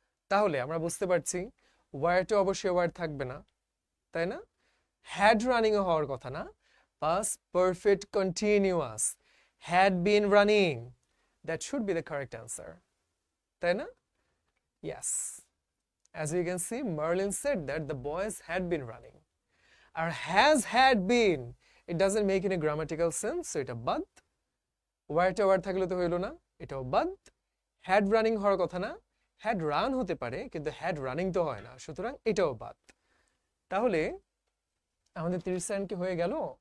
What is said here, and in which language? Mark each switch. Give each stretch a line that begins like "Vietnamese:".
Bangla: তাহলে আমরা বুঝতে পারছি ওয়ারটা অবশ্যই ওয়ার থাকবে না, তাই না?
English: had running
Bangla: হওয়ার কথা না,
English: past perfect continuous, had been running, that should be the correct answer,
Bangla: তাই না?
English: Yes, As you can see, Merlin said that the boys had been running. আর has had been, it doesn't make any grammatical sense, so
Bangla: এটা বাদ। ওয়ার্ডটা word থাকলে তো হইলো না, এটাও বাদ। হ্যাড রানিং হওয়ার কথা না, হ্যাড রান হতে পারে কিন্তু হ্যাড রানিং তো হয় না, সুতরাং এটাও বাদ। তাহলে আমাদের 30 সেকেন্ড কি হয়ে গেল?